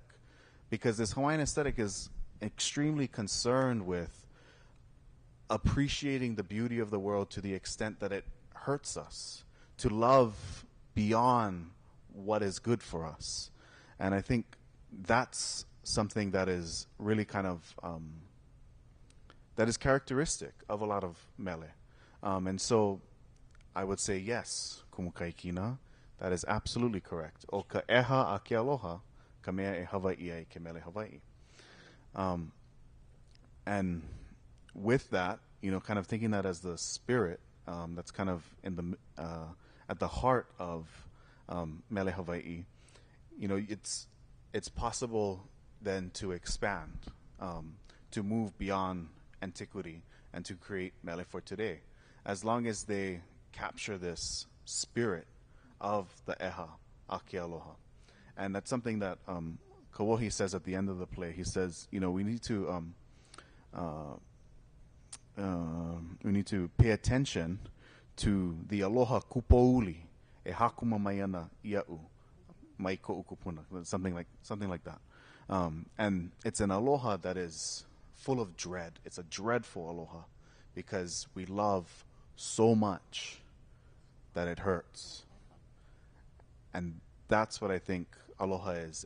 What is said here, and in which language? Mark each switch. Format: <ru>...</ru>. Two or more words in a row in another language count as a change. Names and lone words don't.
<en>Because this Hawaiian aesthetic is extremely concerned with appreciating the beauty of the world to the extent that it hurts us, to love beyond what is good for us. And I think that's something that is really kind of that is characteristic of a lot of mele. And so I would say yes, kumukaikina, that is absolutely correct.</en> <haw>O ka eha a ke aloha, ka mea e Hawaii ai ke mele Hawaii.</haw> <en>And with that, kind of thinking that as the spirit that's kind of in the at the heart of</en> <haw>mele Hawaii,</haw> <en>it's possible then to expand, to move beyond antiquity and to create mele for today, as long as they capture this spirit of the</en> <haw>eha a ke aloha.</haw> <en>And that's something that Kawohi says at the end of the play. He says, we need to pay attention to the</en> <haw>aloha kupouli e hakuma mai ana ia'u mai ko'u kūpuna,</haw> <en>something like that. And it's an aloha that is full of dread. It's a dreadful aloha because we love so much that it hurts. And that's what I think aloha is.</en>